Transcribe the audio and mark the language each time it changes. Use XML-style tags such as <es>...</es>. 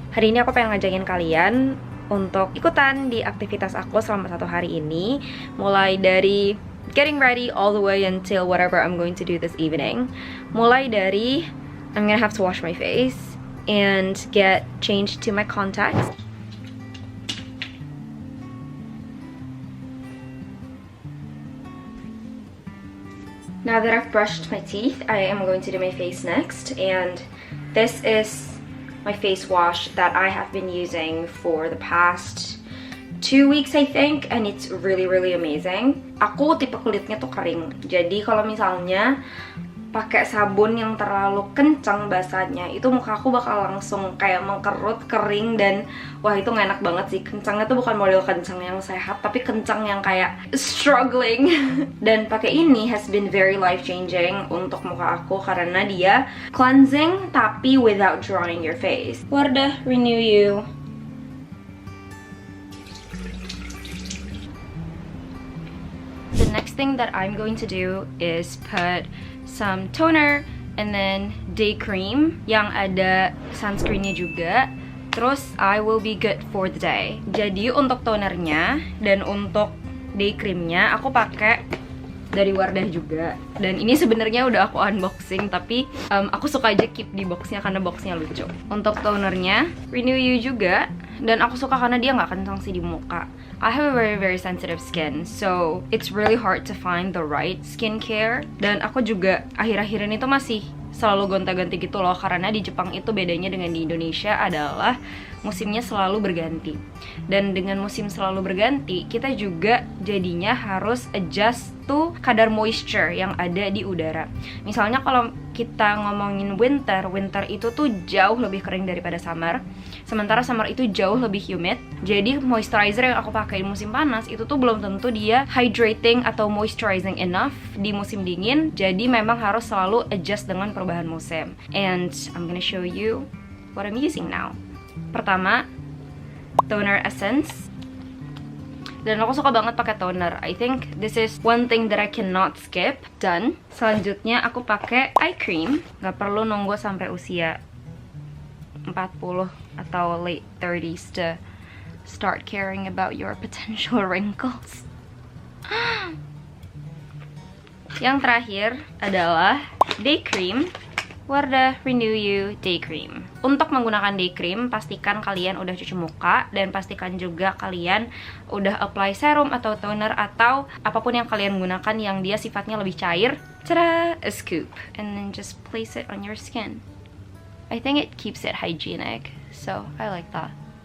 <id>Hari ini aku pengen ngajakin kalian untuk ikutan di aktivitas aku selama 1 hari ini. Mulai dari</id> <en>getting ready all the way until whatever I'm going to do this evening.</en> <id>Mulai dari</id> <en>I'm gonna have to wash my face and get changed to my contacts. Now that I've brushed my teeth, I am going to do my face next, and this is my face wash that I have been using for the past 2 weeks I think, and it's really amazing.</en> <id>Aku tipe kulitnya tuh kering, jadi kalau misalnya pakai sabun yang terlalu kencang basahnya, itu muka aku bakal langsung kayak mengkerut, kering, dan wah itu gak enak banget sih. Kencangnya tuh bukan model kencang yang sehat, tapi kencang yang kayak struggling. Dan pakai ini</id> <en>has been very life changing</en> <id>untuk muka aku karena dia cleansing tapi</id> <en>without drying your face.</en> <id>Wardah Renew You.</id> <en>The next thing that I'm going to do is put some toner and then day cream</en> <id>yang ada sunscreennya juga. Terus</id> <en>I will be good for the day.</en> <id>Jadi untuk tonernya dan untuk day creamnya aku pakai dari Wardah juga. Dan ini sebenarnya udah aku unboxing, tapi aku suka aja keep di boxnya karena boxnya lucu. Untuk tonernya Renew You juga, dan aku suka karena dia nggak kencang sih di muka.</id> <en>I have a very sensitive skin, so it's really hard to find the right skincare.</en> <id>Dan aku juga akhir-akhir ini tuh masih selalu gonta-ganti gitu loh, karena di Jepang itu bedanya dengan di Indonesia adalah musimnya selalu berganti. Dan dengan musim selalu berganti, kita juga jadinya harus</id> <en>adjust to</en> <id>kadar moisture yang ada di udara. Misalnya kalau kita ngomongin winter itu tuh jauh lebih kering daripada summer. Sementara summer itu jauh lebih humid. Jadi moisturizer yang aku pakai di musim panas itu tuh belum tentu dia hydrating atau moisturizing enough di musim dingin. Jadi memang harus selalu adjust dengan perubahan musim.</id> <en>And I'm gonna show you what I'm using now.</en> <id>Pertama,</id> <en>toner essence.</en> <id>Dan aku suka banget pakai toner.</id> <en>I think this is one thing that I cannot skip. Done.</en> <id>Selanjutnya aku pakai eye cream. Gak perlu nunggu sampai usia 40 atau</id> <en>late 30s to start caring about your potential wrinkles.</en> <id>Yang terakhir adalah day cream. Wardah Renew You Day Cream. Untuk menggunakan day cream, pastikan kalian udah cuci muka dan pastikan juga kalian udah apply serum atau toner atau apapun yang kalian gunakan yang dia sifatnya lebih cair. Tada!</id> <en>A scoop. And then just place it on your skin. I think it keeps it hygienic, so I like that.</en>